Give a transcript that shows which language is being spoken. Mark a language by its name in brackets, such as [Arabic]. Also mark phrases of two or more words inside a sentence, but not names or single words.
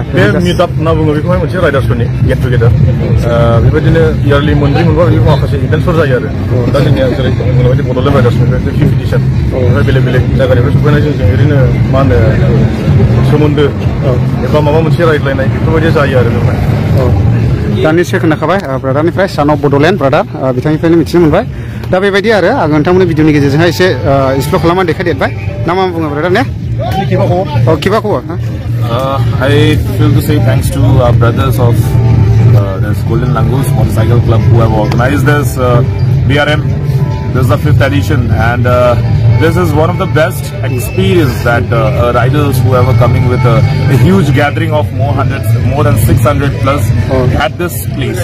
[Bodo] बे मिटआप होनना बुङो बेखौहाय मोनसे राइडार्सफोरनि [English] get together [Bodo] बेबायदिनो इयारलि मोनब्रै मोनबा बेबायदि माखासे इभेन्टफोर जायो आरो दा जोंनिया जेरै बुंनाय बायदि बड'लेण्ड राइडार्सनिफ्राय 5th एडिशन ओमफ्राय बेलेग बेलेग जायगानिफ्राय सफैनाय जों ओरैनो मा होनो सोमोन्दो एबा माबा मोनसे रायज्लायनाय बेफोरबायदि जायो आरो बेवहाय दानिसो खोनाखाबाय ब्रादारनिफ्राय सान अफ बड'लेण्ड ब्रादार बिथांनिफ्रायनो मिथिनो मोनबाय दा बेबायदि आरो आं नोंथांमोननि भिडिअनि गेजेरजोंहाय एसे एक्सप्ल'र खालामनानै देखायदेरबाय ना मा बुङो ब्रादार ने किबा खबर [English] I feel to say thanks to our brothers of this Golden Langus Motorcycle Club who have organized this BRM. This is the 5th edition, and this is one of the best experience that riders who are coming with a huge gathering of more than 600 plus at this place.